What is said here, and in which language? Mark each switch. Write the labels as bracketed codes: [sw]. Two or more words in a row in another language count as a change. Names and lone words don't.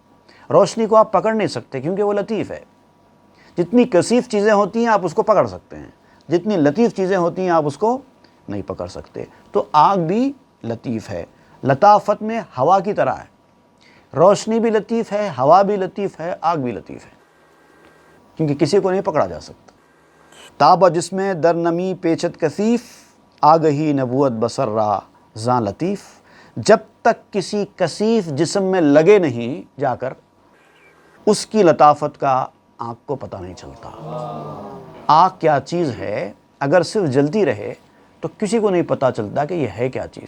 [ur] روشنی کو آپ پکڑ نہیں سکتے کیونکہ وہ لطیف ہے. جتنی کثیف چیزیں ہوتی ہیں آپ اس کو پکڑ سکتے ہیں، جتنی لطیف چیزیں ہوتی ہیں آپ اس کو نہیں پکڑ سکتے. تو آگ بھی لطیف ہے، لطافت میں ہوا کی طرح ہے. روشنی بھی لطیف ہے، ہوا بھی لطیف ہے، آگ بھی لطیف ہے، کیونکہ کسی کو نہیں پکڑا جا سکتا. [fa] تاب جس میں در نمی پیچت کثیف آگہی نبوت بسر را زاں لطیف. [ur] جب تک کسی کثیف جسم میں لگے نہیں جا کر اس کی لطافت کا آنکھ کو پتہ نہیں چلتا. آگ کیا چیز ہے اگر صرف جلتی رہے تو کسی کو نہیں پتہ چلتا کہ یہ ہے کیا چیز.